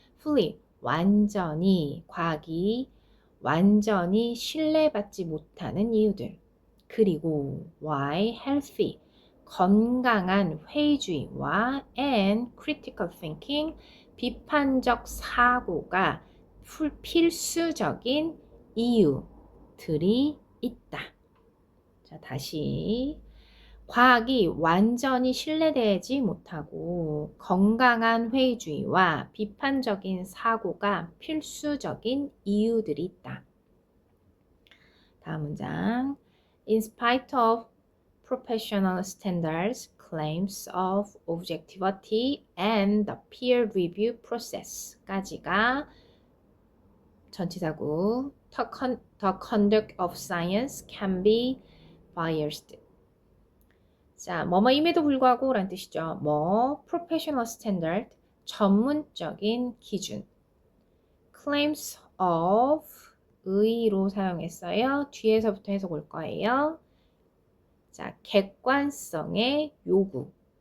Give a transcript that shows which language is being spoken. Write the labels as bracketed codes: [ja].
[en] fully [ko] 완전히 과학이 완전히 신뢰받지 못하는 이유들 그리고 [en] why healthy [ko] 건강한 회의주의와 [en] and critical thinking [ko] 비판적 사고가 필수적인 이유들이 있다. 자, 다시 과학이 완전히 신뢰되지 못하고 건강한 회의주의와 비판적인 사고가 필수적인 이유들이 있다. 다음 문장. [en] In spite of professional standards, claims of objectivity and the peer review process [ko] 까지가 전치사구 [en] the conduct of science can be biased. [ko] 자, 뭐뭐임에도 불구하고 라는 뜻이죠. [en] professional standard, [ko] 전문적인 기준. [en] claims of, [ko] 의로 사용했어요. 뒤에서부터 해석 올 거예요. 자, 객관성의 요구.